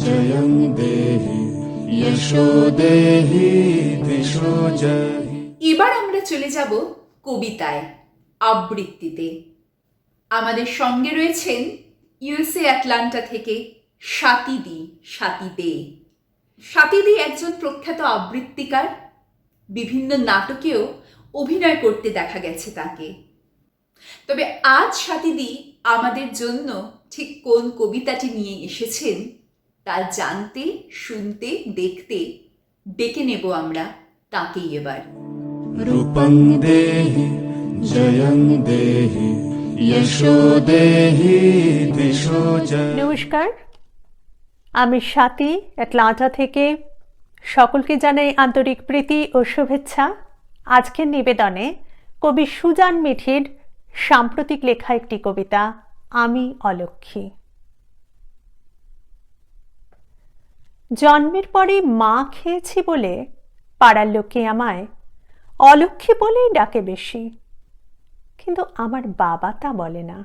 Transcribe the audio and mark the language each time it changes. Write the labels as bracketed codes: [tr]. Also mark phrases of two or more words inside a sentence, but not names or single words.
[sa] जयं देहि यशो देहि दिशो जहि। [bn] এবার আমরা চলে যাব কবিতায়, আবৃত্তিতে। আমাদের সঙ্গে রয়েছেন ইউএসএ অ্যাটলান্টা থেকে স্বাতী দে। স্বাতী দে একজন প্রখ্যাত আবৃত্তিকার। বিভিন্ন নাটকেও অভিনয় করতে দেখা গেছে তাকে। তবে আজ স্বাতীদি আমাদের জন্য ঠিক কোন কবিতাটি নিয়ে এসেছেন তা জানতে, শুনতে, দেখতে ডেকে নেব আমরা তাকেই এবার। [sa] रूपं देहि जयं देहि यशो देहि दिशो जहि। [bn] নমস্কার, আমি স্বাতী অ্যাটলান্টা থেকে। সকলকে জানাই আন্তরিক প্রীতি ও শুভেচ্ছা। আজকের নিবেদনে কবি সুজান মিঠির সাম্প্রতিক লেখা একটি কবিতা, আমি অলক্ষী। জন্মের পরে মা খেয়েছি বলে পাড়ার লোকে আমায় অলক্ষী বলেই ডাকে বেশি, কিন্তু আমার বাবা তা বলে না।